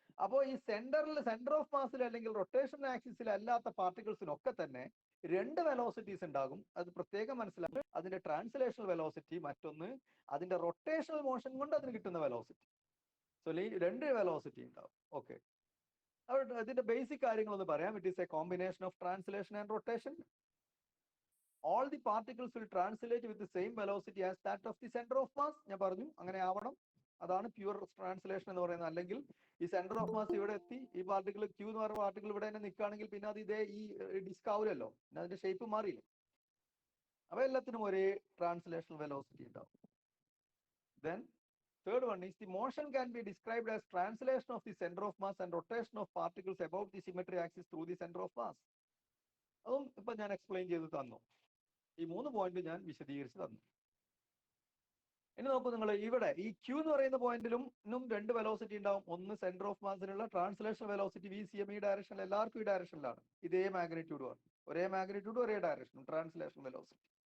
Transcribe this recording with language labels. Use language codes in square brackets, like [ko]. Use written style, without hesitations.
[ml] അപ്പോൾ ഈ centre of മാസിൽ അല്ലെങ്കിൽ റൊട്ടേഷൻ ആക്സിസിൽ അല്ലാത്ത പാർട്ടിക്കിൾസിനൊക്കെ തന്നെ രണ്ട് വെലോസിറ്റീസ് ഉണ്ടാകും. അത് പ്രത്യേകം മനസ്സിലാക്കുക. അതിന്റെ ട്രാൻസ്ലേഷണൽ വെലോസിറ്റി, മറ്റൊന്ന് അതിന്റെ റൊട്ടേഷണൽ മോഷൻ കൊണ്ട് അതിന് കിട്ടുന്ന വെലോസിറ്റി. സോ രണ്ട് വെലോസിറ്റി ഉണ്ടാവും. ഓക്കെ, അതിന്റെ ബേസിക് കാര്യങ്ങളൊന്ന് പറയാം. [en] It is a combination of translation and rotation. All the particles will translate with the same velocity as that of the center of mass. [ml] ഞാൻ പറഞ്ഞു അങ്ങനെ ആവണം, അതാണ് പ്യൂർ ട്രാൻസ്ലേഷൻ എന്ന് പറയുന്നത്. അല്ലെങ്കിൽ ഈ സെന്റർ ഓഫ് മാസ് ഇവിടെ എത്തി, ഈ പാർട്ടിക്കിൾ Q എന്ന് പറയുന്ന പാർട്ടിക്കിൾ ഇവിടെ തന്നെ നിൽക്കുകയാണെങ്കിൽ പിന്നെ അത് ഇതേ ഈ ഡിസ്ക് ആവില്ലല്ലോ, പിന്നെ അതിന്റെ ഷേപ്പ് മാറിയില്ല. അപ്പൊ എല്ലാത്തിനും ഒരേ ട്രാൻസ്ലേഷണൽ വെലോസിറ്റി ഉണ്ടാവും. [en] Then third one is the motion can be described as translation of the center of mass and rotation of particles above the symmetry axis through the center of mass. [ml] അതും ഇപ്പൊ ഞാൻ explain ചെയ്ത് തന്നു. ഈ 3 point ഞാൻ വിശദീകരിച്ച് തന്നു. ഇനി നോക്കൂ നിങ്ങൾ, ഇവിടെ ഈ Q എന്ന് പറയുന്ന പോയിന്റിലും രണ്ട് വെലോസിറ്റി ഉണ്ടാവും. ഒന്ന് centre of മാസിനുള്ള translational velocity VCM ഈ ഡയറക്ഷനിൽ, എല്ലാവർക്കും ഈ ഡയറക്ഷനിലാണ്, ഇതേ മാഗ്നിറ്റ്യൂഡുമാണ്, ഒരേ മാഗ്നിറ്റ്യൂഡ് ഒരേ ഡയറക്ഷനും ട്രാൻസ്ലേഷണൽ വെലോസിറ്റി.